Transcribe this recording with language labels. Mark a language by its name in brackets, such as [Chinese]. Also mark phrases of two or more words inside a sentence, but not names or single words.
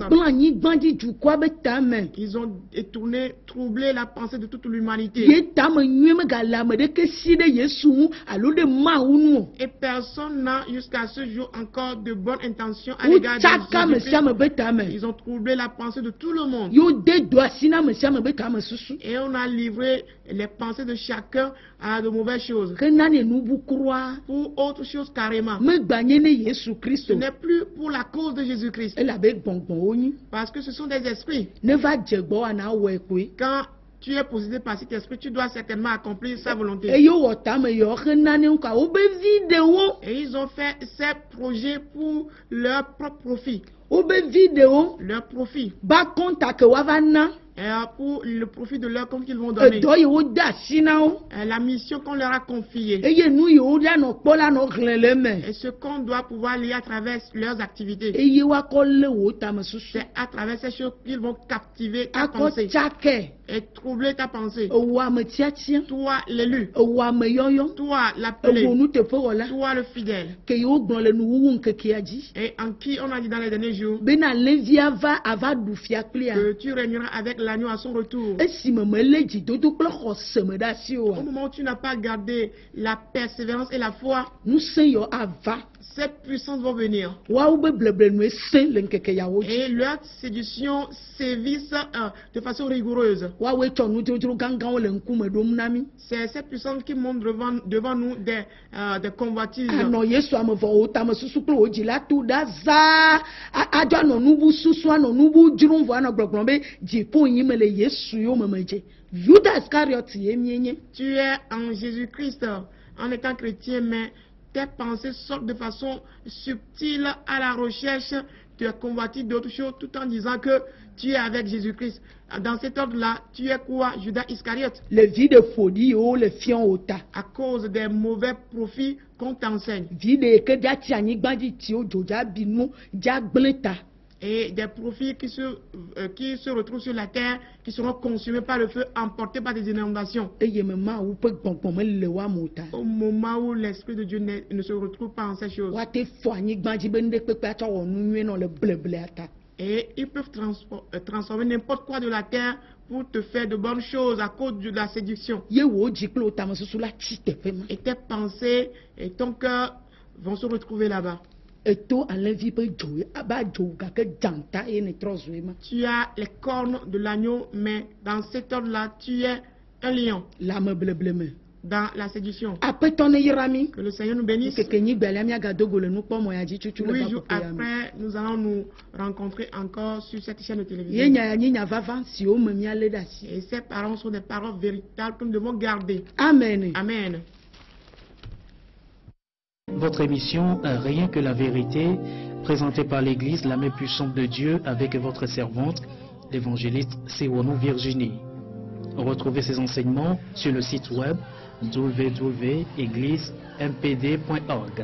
[Ewe] wogblẽ anyigbadzi dukɔa be tame [French] Ils ont troublé la pensée de toute l'humanité. [Ewe] ye tame nyuie megale ame ɖeke si ɖe yesu ŋu alo ɖe mawu ŋu o [French] Et personne n'a jusqu'à ce jour encore de bonnes intentions à l'égard [Ewe] wotsaka ame [French] de [Ewe] sia [French] Jésus. [Ewe] ame be tame [French] Ils ont troublé la pensée de tout le monde. [Ewe] ye wode do asi na ame sia ame be tame susu [French] Et on a livré les pensées de chacun à de mauvaises choses. [Ewe] ke nane nu bukroa [French] Pour autre chose carrément. [Ewe] megbanye ne yesu [French] Ce [Ewe] kristo [French] n'est plus pour la cause de Jésus-Christ. [Ewe] elabe gbɔngbɔ̃wo nyi [French] Parce que ce sont des esprits. [Ewe] ne va dze gbɔ ana wɔe koe [French] Quand tu es possédé par cet esprit, tu dois certainement accomplir sa volonté. [Ewe] eye wowɔ tame yewo xe nanewo ka wobe videwo [French] Et ils ont fait ces projets pour leur propre profit. [Ewe] wobe videwo [French] Leur profit. [Ewe] ba kɔnta ke woava na [French] Pour le profit de leur compte qu'ils vont donner. [Ewe] edɔ yi wode asi na wo [French] La mission qu'on leur a confiée. [Ewe] eye nu yi woɖa nɔ kpɔ la nɔ hlẽ le me [French] Et ce qu'on doit pouvoir lier à travers leurs activités. [Ewe] eye woakɔ lé wo tame susu [French] C'est à travers ces choses qu'ils vont captiver ta [Ewe] akɔ [French] pensée [Ewe] tsake [French] et troubler ta pensée. [Ewe] ewɔ ame tiatia [French] Toi, l'élu. [Ewe] ewɔ ame yɔyɔ [French] Toi, l'appelé. [Ewe] ewɔ nuteƒewɔla [French] Toi, le fidèle. [Ewe] ke yi wogblɔ le nuwuwu ŋkekea dzi [French] Et en qui on a dit dans les derniers jours [Ewe] bena levia ava ɖu fia kplia [French] que tu régneras avec l'agneau à son retour. [Ewe] esime melé dzidodo kple xɔse me ɖe asi [French] Au [Ewe] oa [French] moment où tu n'as pas gardé la persévérance et la foi, [Ewe] ŋusẽ yɔ ava [French] ces puissances vont venir. [Ewe] woawo be bleblenue sẽ le ŋkeke yawo dzi [French] Et leurs séductions sévissent de façon rigoureuse. [Ewe] woawoe tsɔ nudzodzro gãgãwo le ŋkume ɖom na mí [French] C'est ces puissances qui montrent devant nous des convoitises. [Ewe] anɔ yesu ame vɔwo tame susu kple wo dzila to ɖa zaa adzɔ anɔ nubu susu anɔ nubu dzrom vɔ anɔ gblɔgblɔ be dziƒo yi me le yesu yo me me dze yuda iskariot ye mienye [French] Tu es en Jésus-Christ en étant chrétien, mais tes pensées sortent de façon subtile à la recherche de convoitises d'autres choses tout en disant que tu es avec Jésus-Christ. Dans cet ordre-là, tu es quoi, Judas Iscariote? [Ewe] le vi de foli yiwo le fiɔ wo ta [French] À cause des mauvais profits qu'on t'enseigne. [Ewe] vi de yi ke dza tsi anyigba dzi tiwo dzo dza bi nu dza gblẽ ta [French] Et des profits qui se retrouvent sur la terre, qui seront consumés par le feu, emportés par des inondations. [Ewe] eye me mawu ƒe gbɔgbɔ mele wo amewo ta [French] Au moment où l'Esprit de Dieu ne se retrouve pas en ces choses. [Ewe] woate fɔ anyigba dzi be nuɖekpekpe atsɔ wɔ nu nyuie nɔ le bleblea ta [French] Et ils peuvent transformer n'importe quoi de la terre pour te faire de bonnes choses à cause de la séduction. [Ewe] ye wo dzi kple wo tame susu la tsi teƒe ma [French] Et tes pensées et ton cœur vont se retrouver là-bas. [Ewe] eto alẽvi ƒe dzo aba dzo gake dzãta eye ne trɔ zoe ma [French] Tu as les cornes de l'agneau, mais dans cet ordre-là, tu es un lion. [Ewe] le ame bleble me [French] Dans la séduction. [Ewe] aƒetɔ ne yra mí [French] Que le Seigneur nous bénisse. [Ewe] keke nyigbalia míagado go le nukpɔmɔ ya dzi tutu le [French] 8 jours [Ewe] baƒoƒea me [French] après, nous allons nous rencontrer encore sur cette chaîne de [Ewe] ye [French] télévision. [Ewe] nya ya nye nya vava siwo me míalé ɖe asi [French] Et ces paroles sont des paroles véritables que nous devons garder. [Ewe] amen [French] Amen. Votre émission Rien que la vérité, présentée par l'Église, la main puissante de Dieu, avec votre servante, l'évangéliste Sewonou Virginie. Retrouvez ces enseignements sur le site web www.égliseMPD.org.